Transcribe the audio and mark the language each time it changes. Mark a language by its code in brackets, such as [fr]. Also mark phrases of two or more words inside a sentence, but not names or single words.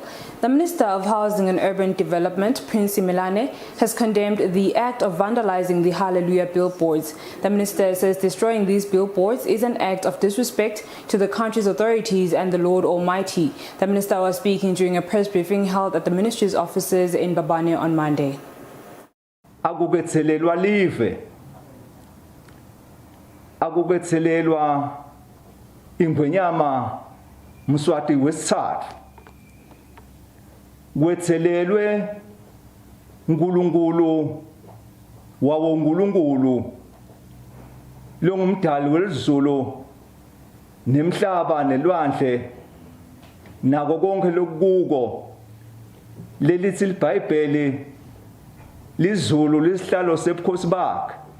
[en] The Minister of Housing and Urban Development, Prince Milane, has condemned the act of vandalizing the Hallelujah billboards. The minister says destroying these billboards is an act of disrespect to the country's authorities and the Lord Almighty. The minister was speaking during a press briefing held at the ministry's offices in Babane on Monday. [ss] Akukethelelwa live. Akukethelelwa ingwenyama Mswati wesithathu. Kwethelelwe uNkulunkulu wawo uNkulunkulu lo ngumdali welizulu nemhlaba nelwandle nako konke lokuko lelithi iBhayibheli lizulu lisihlalo sebukhosi bakhe